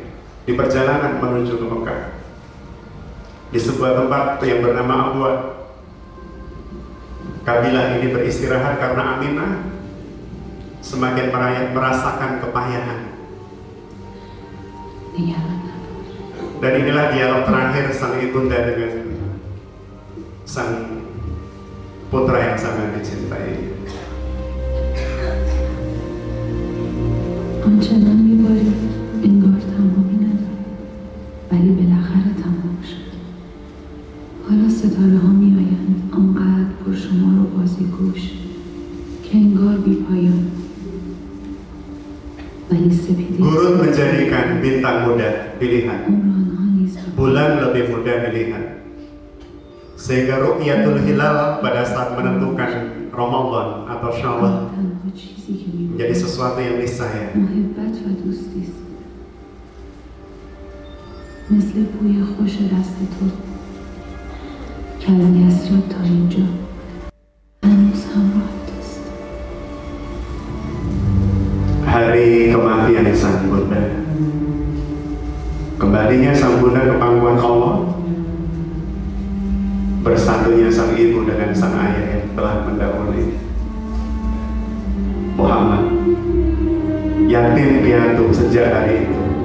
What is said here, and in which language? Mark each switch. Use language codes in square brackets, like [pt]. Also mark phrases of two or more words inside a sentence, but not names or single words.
[id] Di perjalanan menuju ke Mekah, di sebuah tempat yang bernama Abwa, kabilah ini beristirahat karena Aminah semakin merasakan kepayahan. Dan inilah dialog terakhir sang ibunda dengan sang putra yang sangat dicintai. [fa] آنچنان می‌بارید انگار تمامی نداره، ولی بالاخره تمام شد. حالا ستاره ها می‌آیند آنقدر پرشمار و بازیگوش که انگار بی‌پایان. ولی سپیدی [id] Gurun menjadikan bintang muda pilihan, bulan lebih mudah dilihat, sehingga ru'yatul hilal pada saat menentukan Ramadan atau Syawal menjadi sesuatu yang niscaya. [fa] مثل بوی خوش دست تو که از یثرب تا اینجا هنوز همراهت است. [id] Hari kematian sang bunda, kembalinya sang bunda ke pangkuan Allah, bersatunya sang ibu dengan sang ayah yang telah mendahului. Muhammad yatim piatu sejak hari itu.